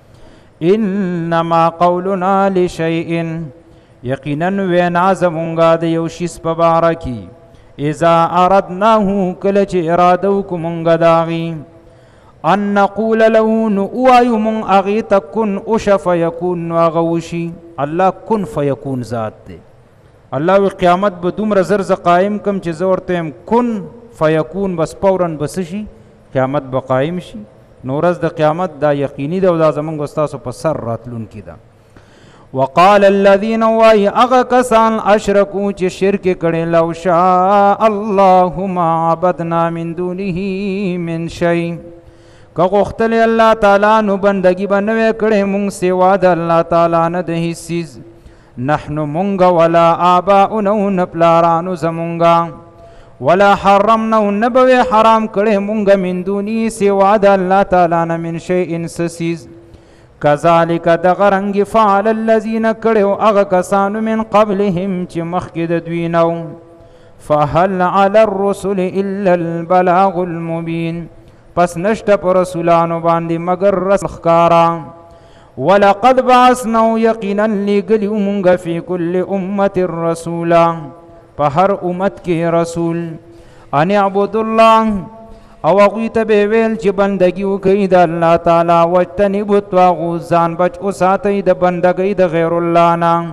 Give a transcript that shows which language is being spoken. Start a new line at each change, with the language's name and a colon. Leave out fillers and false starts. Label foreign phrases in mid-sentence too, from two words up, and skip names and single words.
Arabic: انما قولنا لشیء،
Pashto: یقینا وینا زمونږه د یو شي په باره کې،
Arabic: اذا اردناه
Pashto: کله چې اراده وکړو مونږ د هغې،
Arabic: ان نقول له
Pashto: نو ووایو مونږ هغې ته کن اوشه فیکون، نو هغه وشي. الله
Arabic: کن فیکون
Pashto: ذات دی. الله وی قیامت به دومره زر زه قایم کم چې زه ورته یم
Arabic: کن فیکون،
Pashto: بس فورا به څه شي؟ قیامت به قایم شي. نو ورځ د قیامت دا یقیني ده او دا زمونږ ستاسو په سر راتلونکي ده.
Arabic: وقال الذين
Pashto: وای هغه کسان اشرکو چې شرک کړي،
Arabic: لو شاء الله ما عبدنا من دونه من شيء،
Pashto: که غوښتلی الله تعالی نو بندګي به نه وی کړې مونږ سوا د الله تعالی نه د هېڅ څیز، نحنو مونږ
Arabic: ولا آباؤنا
Pashto: نه پلارانو زمونږه،
Arabic: ولا حرمنا
Pashto: نه به وی حرام کړې مونږ
Arabic: من دونی
Pashto: سوا د الله تعالی نه
Arabic: من شیء
Pashto: څه څیز. کذالک دغه رنګې
Arabic: فعل الذین
Pashto: کړی هغه کسانو
Arabic: من قبلهم
Pashto: چې مخکې د دوی نه و.
Arabic: فهل علی الرسل الا البلاغ المبین،
Pashto: پس نشته په رسولانو باندې مگر رسل ښکارا.
Arabic: ولقد بعثنا
Pashto: یقینا لګلیو مونږ
Arabic: فی کل امت رسولا،
Pashto: په هر امت کې رسول،
Arabic: ان اعبدوا الله،
Pashto: او هغوی ته به ویل چې بندګي وکړئ د الله تعالی،
Arabic: واجتنبوا الطاغوت،
Pashto: ځان بچ وساتئ د بندګۍ د غیر الله نه.